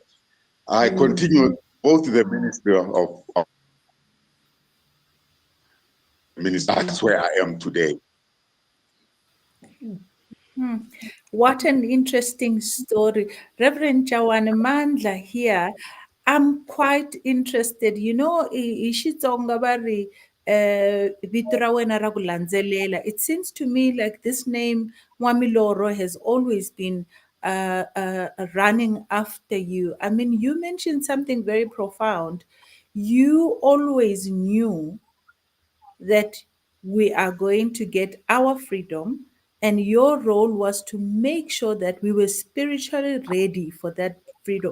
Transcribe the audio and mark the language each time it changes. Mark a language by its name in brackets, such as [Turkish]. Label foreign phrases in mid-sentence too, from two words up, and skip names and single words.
[English] I continued both the ministry of minister. That's where I am today. What an interesting story. Reverend Tshawane Mandla here. I'm quite interested. You know, [Tsonga] Xitsonga va ri, vito ra wena ra ku landzelela. [English] It seems to me like this name, Mwamiloro, has always been running after you. I mean, you mentioned something very profound. You always knew that we are going to get our freedom, and your role was to make sure that we were spiritually ready for that freedom.